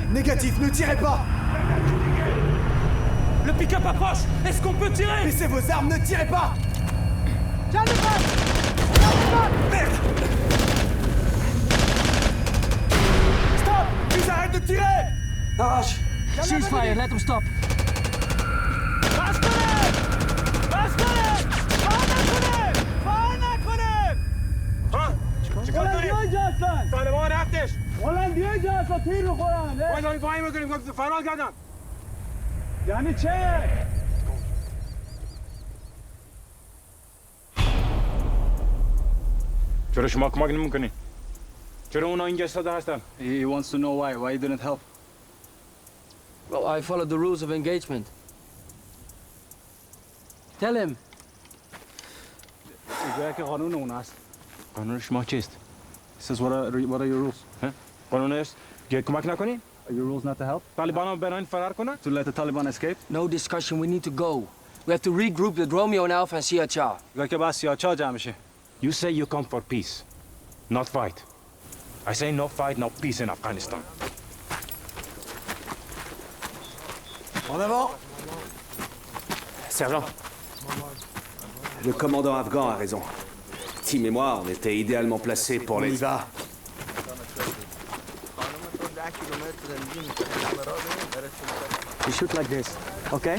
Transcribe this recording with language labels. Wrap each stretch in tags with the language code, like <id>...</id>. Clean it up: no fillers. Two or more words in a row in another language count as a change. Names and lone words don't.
<fr>Négatif, ne tirez pas! Le pick-up approche. Est-ce qu'on peut tirer? Baissez vos armes, ne tirez pas! Merde! Stop! Ils arrêtent de tirer! Arrache!</fr> <en>Ceasefire, let them stop.</en> <fa>طالبان رفتش والله دیگه اصلا تیر بخورن وای داریم وای میکنیم گفت فرار کردن یعنی چه؟ چرا شما کمک نمیکنین؟ چرا اونا اینجا ایستاده هستن؟</fa> <en>He wants to know why you didn't help. Well, I followed the rules of engagement. Tell him.</en> <fa>اینجا که قانون اون است. قانون شما چیست؟</fa> <en>This is what are your rules?</en> <fa>قانون است که کمک نکنین؟</fa> <en>Are your rules not to help?</en> <fa>طالبان ها برن فرار کنن؟</fa> <en>To let the Taliban escape? No discussion, we need to go. We have to regroup with Romeo and Alpha and Siacha.</en> <fa>که بعد سیاچا جمع میشه.</fa> <en>You say you come for peace, not fight. I say no fight, no peace in Afghanistan.</en> <fr>En avant! Sergent. Le commandant afghan a raison. Tim et moi, on était idéalement placés pour On les... y va.</fr> <en>You shoot like this, okay?</en>